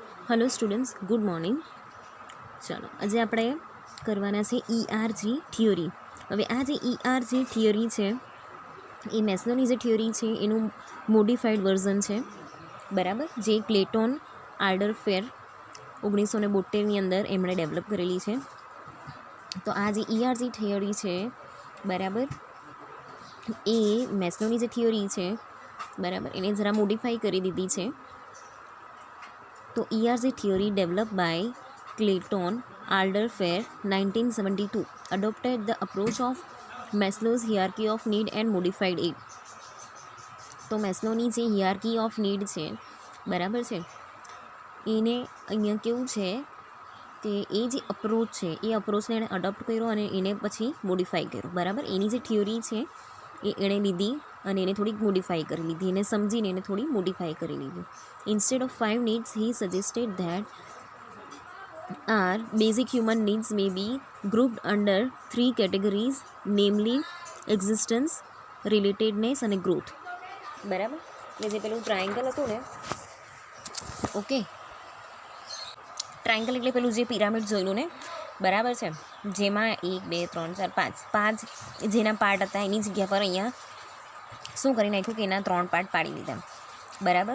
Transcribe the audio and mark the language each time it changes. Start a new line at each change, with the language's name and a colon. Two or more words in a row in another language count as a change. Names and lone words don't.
English: hello students, good morning.
Hindi: चलो आज
Gujarati: આપણે કરવાના છે ERG થિયરી। હવે આ જે ERG થિયરી છે એ મેસ્લોની જે થિયરી છે એનું
English: modified version
Gujarati: છે, બરાબર, જે ક્લેટોન આલ્ડરફેર 1972ની અંદર એમણે ડેવલપ કરેલી છે। તો આ જે ERG થિયરી છે, બરાબર, એ મેસ્લોની જે થિયરી છે, બરાબર, એને જરા મોડિફાઈ કરી દીધી છે।
English: तो ERG theory developed by Clayton Alderfer 1972 adopted the approach of Maslow's hierarchy of need and modified it।
Gujarati: તો મેસ્લોની જે
English: hierarchy of need
Gujarati: છે, બરાબર છે, એને અહીંયા કેવું છે કે એ જે અપ્રોચ છે એ અપ્રોચને એણે અડોપ્ટ કર્યો અને એને પછી મોડિફાઈ કર્યો, બરાબર। એની જે થિયરી છે એ એણે લીધી અને એને થોડીક મોડિફાઈ કરી લીધી, એને સમજીને એને થોડી મોડિફાઈ કરી લીધી।
English: Instead of 5 needs, he suggested that our basic human needs may be grouped under 3 categories, namely existence, relatedness અને growth, બરાબર।
Gujarati: એટલે જે પેલું ટ્રાયંગલ હતું ને, ઓકે, ટ્રાયંગલ એટલે પેલું જે પિરામિડ જોયેલું ને, બરાબર છે, જેમાં 1 2 3 4 5 જેના પાર્ટ હતા એની જગ્યા પર અહીંયા શું કરી નાખ્યું કે એના 3 પાર્ટ પાડી દીધા, બરાબર।